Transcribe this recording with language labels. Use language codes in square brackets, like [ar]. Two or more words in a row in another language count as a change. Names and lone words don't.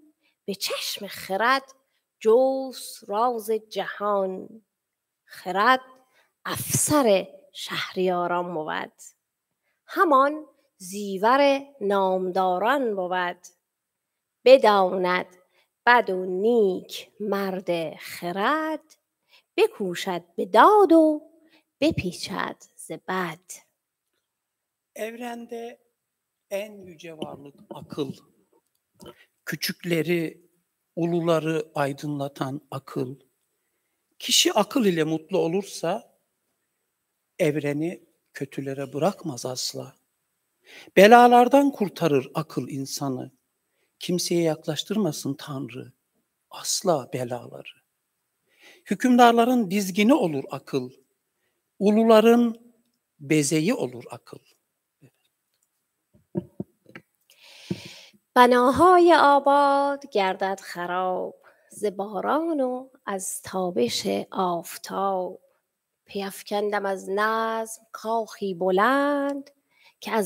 [fa] به چشم خرد جست راز جهان خرد افسر شهریاران بود همان زیور نامداران بود بداند بد و نیک مرد خرد بکوشد به داد و بپیچد ز bad. [tr] Evrende en yüce varlık akıl. Küçükleri, uluları aydınlatan akıl. Kişi akıl ile mutlu olursa evreni kötülere bırakmaz asla. Belalardan kurtarır akıl insanı. Kimseye yaklaştırmasın Tanrı asla belaları. Hükümdarların dizgini olur akıl. Uluların bezeyi olur akıl. [fa] بناهای آباد گردد خراب ز باران و از تابش آفتاب پیفکندم از نظم کاخی بلند که از